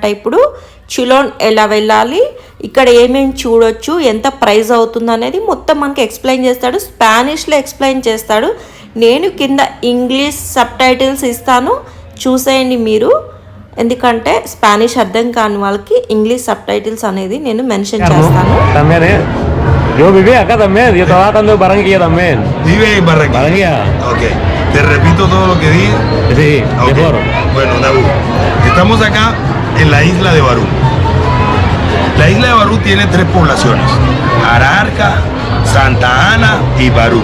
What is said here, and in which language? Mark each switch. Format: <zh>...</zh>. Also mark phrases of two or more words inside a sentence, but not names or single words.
<te>ఇప్పుడు చులోన్ ఎలా వెళ్ళాలి, ఇక్కడ ఏమేమి చూడొచ్చు, ఎంత ప్రైస్ అవుతుంది అనేది మొత్తం మనకి ఎక్స్ప్లెయిన్ చేస్తాడు. స్పానిష్లో ఎక్స్ప్లెయిన్ చేస్తాడు. నేను కింద</te> <en>English sub titles</en> <te>ఇస్తాను, చూసేయండి మీరు. ఎందుకంటే స్పానిష్ అర్థం కాని వాళ్ళకి</te> <en>English sub titles</en> <te>అనేది నేను మెన్షన్ చేస్తాను.</te> <es>Yo viví acá también, yo trabajando en Barranquilla también. ¿Vive en Barranquilla? Barranquilla. Ok. ¿Te repito todo lo que dije? Sí, Ok. mejor. Bueno, Nabu, estamos acá en la isla de Barú. La isla de Barú tiene 3 poblaciones: Ararca, Santa Ana y Barú.</es>